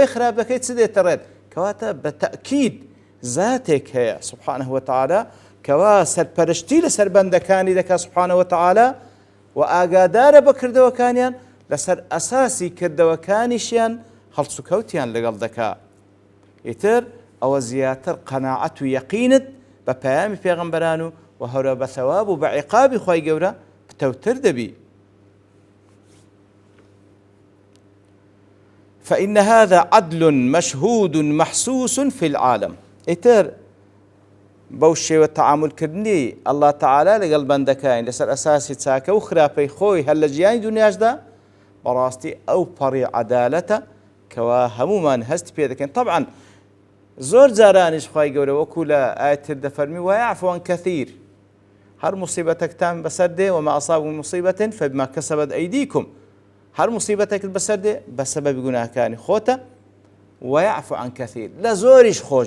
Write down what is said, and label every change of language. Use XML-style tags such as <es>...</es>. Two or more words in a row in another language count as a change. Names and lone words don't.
<ckb>خراپ دەکەی چ دێتە ڕێت کەواتە بە تەئکید ذاتێک هەیە</ckb> <ar>سبحانه وتعالى</ar> <ckb>کەوا سەرپەرشتی لەسەر بەندەکانی دەکات</ckb> <ar>سبحانه وتعالى</ar> <ckb>و ئاگادارە بە کردەوەکانیان لەسەر ئەساسی کردەوەکانیشیان هەڵس و کەوتیان لەگەڵ دەکا ئیتر ئەوە زیاتر قەناعەت و یەقینت بە پەیامی پێغەمبەران و هەورە بە ثەواب و بە عیقابی خوای گەورە پتەوتر دەبی</ckb> <ar>فإن هذا عدل مشهود محسوس في العالم</ar> <ckb>ئیتر بەو شێوە تەعاملکردنی ئەڵڵا تەعالا لەگەڵ بەندەکانی لەسەر ئەساسی چاکە و خراپەی خۆی هەر لە ژیانی دنیاشدا بەڕاستی ئەو پەڕی عەدالەتە کەوا هەمومان هەستی پێ دەکەین طبعا زۆر جارانیش خوای گەورە وەکو لە ئایەتتر دەفەرمی</ckb> <ar>وەیەعفو عن کەثیر</ar> <ckb>هەر موسیبەتێکتان بەسەر دێ</ckb> <ar>وما ئەصابکم من موسیبەتٍ فبما کەسەبەت ئەیدیکم</ar> <ckb>هەر موسیبەتێکت بەسەر دێ بە سەبەبی گوناهەکانی خۆتە</ckb> <ar>وەیەعفو عن کەثیر</ar> <ckb>لە زۆریش</ckb>